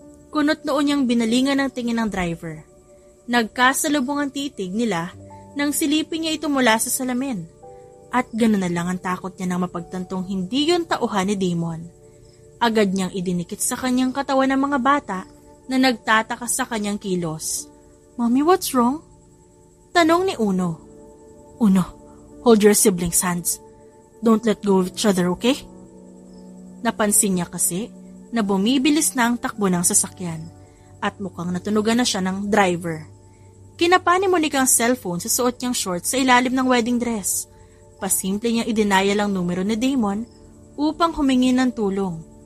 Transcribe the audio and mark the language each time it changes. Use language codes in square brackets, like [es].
[tl] Kunot noon niyang binalingan ng tingin ng driver. Nagkasalubong ang titig nila nang silipin niya ito mula sa salamin. At gano'n na lang ang takot niya nang mapagtantong hindi yun tauhan ni Damon. Agad niyang idinikit sa kanyang katawan ng mga bata na nagtataka sa kanyang kilos. [en] Mommy, what's wrong? [tl] Tanong ni Uno. [en] Uno, hold your siblings' hands. Don't let go of each other, okay? [tl] Napansin niya kasi na bumibilis na ang takbo ng sasakyan at mukhang natunugan na siya ng driver. Kinapa ni Monique ang cellphone sa suot niyang shorts sa ilalim ng wedding dress. Pasimple niyang idinaya lang numero ni Damon upang humingi ng tulong.